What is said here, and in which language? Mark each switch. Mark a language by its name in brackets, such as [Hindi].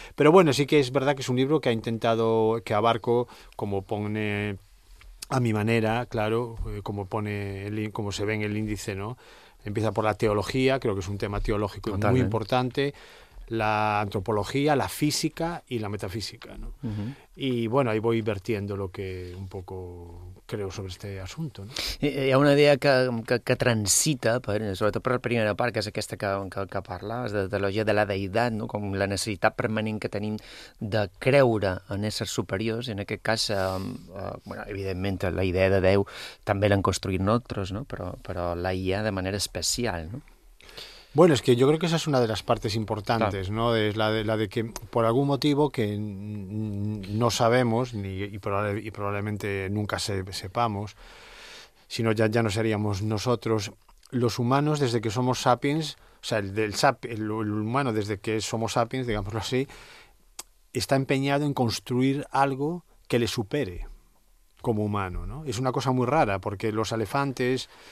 [Spanish] Pero bueno, sí que es verdad que es un libro que ha intentado, que abarco, como pone a mi manera, claro, como se ve en el índice, ¿no? Empieza por la teología, creo que es un tema teológico muy importante, la antropología, la física y la metafísica, ¿no? Uh-huh. Y bueno, ahí voy vertiendo lo que un poco creo sobre este asunto, ¿no? [Catalan] Hi ha una idea que transita, sobretot per la primera part, que és aquesta que parlaves, de teologia de la deïtat, no? Com la necessitat permanent que tenim de creure en éssers superiors, i en aquest cas, bueno, evidentment, la idea de Déu també l'han construït nosaltres, no? Però la IA de manera especial, no? [Spanish] Bueno, es que yo creo que esa es una de las partes importantes, ¿no? Es la de que por algún motivo que no sabemos y probablemente nunca sepamos, si no ya no seríamos nosotros. Los humanos, desde que somos sapiens, o sea, el humano desde que somos sapiens, digámoslo así, está empeñado en construir algo que le supere como humano, ¿no? Es una cosa muy rara porque los elefantes